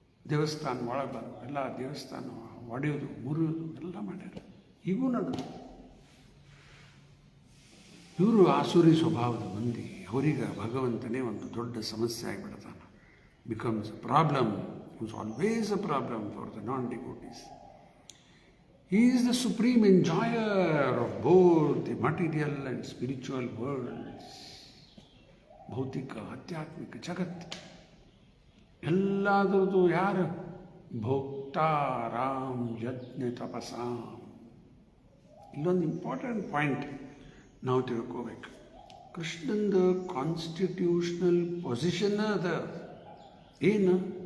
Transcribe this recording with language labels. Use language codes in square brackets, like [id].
[kn] ದೇವಸ್ಥಾನ ಒಳಗೆ ಬಂದು ಎಲ್ಲ ದೇವಸ್ಥಾನ ಒಡೆಯೋದು ಮುರಿಯೋದು ಎಲ್ಲ ಮಾಡ್ಯಾರ, ಈಗೂ ನಡೆದು. ಇವರು ಆಸುರಿ ಸ್ವಭಾವದ ಮಂದಿ, ಅವರಿಗೆ ಭಗವಂತನೇ ಒಂದು ದೊಡ್ಡ ಸಮಸ್ಯೆ ಆಗಿಬಿಡ್ತಾನೆ. [en] Becomes a problem, is always a problem for the non devotees. He is the supreme enjoyer of both the material and spiritual worlds. [kn] ಭೌತಿಕ ಆಧ್ಯಾತ್ಮಿಕ ಜಗತ್ತು ಎಲ್ಲದರದ್ದು ಯಾರು? [sa] ಭೋಕ್ತಾರಾಮ್ ಯಜ್ಞ ತಪಸಾಂ. [kn] ಇಲ್ಲೊಂದು ಇಂಪಾರ್ಟೆಂಟ್ ಪಾಯಿಂಟ್ ನಾವು ತಿಳ್ಕೋಬೇಕು. ಕೃಷ್ಣಂದು ಕಾನ್ಸ್ಟಿಟ್ಯೂಷನಲ್ ಪೊಸಿಷನ್ ಅದ ಏನು?